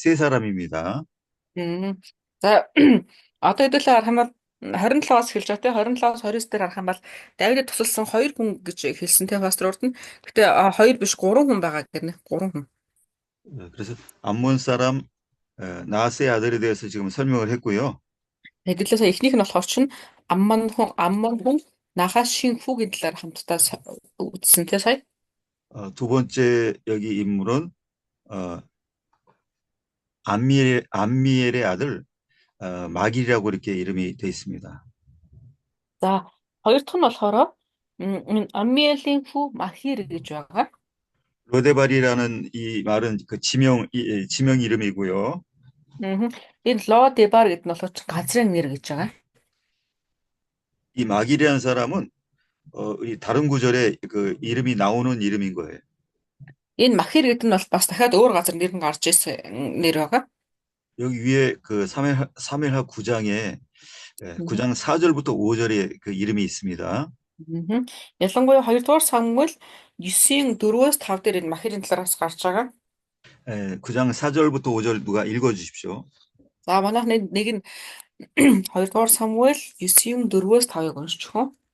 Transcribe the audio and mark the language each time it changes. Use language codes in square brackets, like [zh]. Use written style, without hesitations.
[ko] 세 사람입니다. [mn] За одоо хэдүүлээ харах юм бол 27-аас хэлж байгаа те 27-аас 29 дээр харах юм бол Давидд тусалсан 2 хүн гэж хэлсэн те пасторууд нь. Гэтэ 2 биш 3 хүн байгаа гэнэ. 3 хүн. [ko] 그래서 암몬 사람 나하스의 아들에 대해서 지금 설명을 했고요. [mn] Хэдүүлээ сая эхнийх нь болохоор чинь Аммон хүн Нахашийн хүүгийн талаар хамтдаа үзсэн те сая. [ko] 두 번째 여기 인물은 암미엘의 아들 마길이라고 이렇게 이름이 되어 있습니다. [mn] За хоёр дахь нь болохоор Аммиэлийн хүү Махир гэж байгаа. [ko] 로데발이라는 이 말은 그 지명 이름이고요. [mn] Энэ Лодебар гэдэг нь болохоор газрын нэр гэж байгаа. [ko] 이 마길이라는 사람은 이 다른 구절에 그 이름이 나오는 이름인 거예요. [mn] Энэ Махир гэдэг нь бол бас дахиад өөр газар нэр нь гарч ирсэн нэр байгаа. [ko] 여기 위에 그 사무엘하 9장에 9장 4절부터 5절에 그 이름이 있습니다. [mn] Ялангуяа 2-р Самуэль 9-ийн 4-өөс 5 дээр энэ Махирын талаараас гарч байгаа. [ko] 9장 4절부터 5절 누가 읽어 주십시오. [mn] За манайх нэг нь 2-р Самуэль 9-ийн 4-өөс 5-ыг уншчих уу.